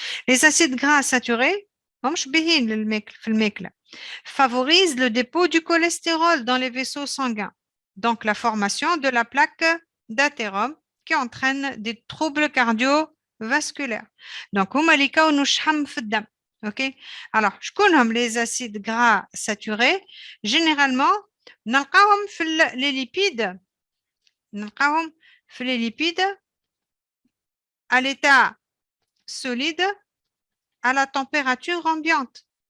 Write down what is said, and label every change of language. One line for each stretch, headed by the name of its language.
French: les acides gras saturés
Arabic: همش باهين في الماكلة
French: favorisent le dépôt du cholestérol dans les vaisseaux sanguins, donc la formation de la plaque d'athérome qui entraîne des troubles cardiovasculaires.
Arabic: Donc, هما اللي يكونوا الشحم في الدم.
French: ok alors شكونهم les acides gras saturés généralement
Arabic: نلقاهم في
French: les lipides نلقاهم في les lipides à l'état solide à la température ambiante.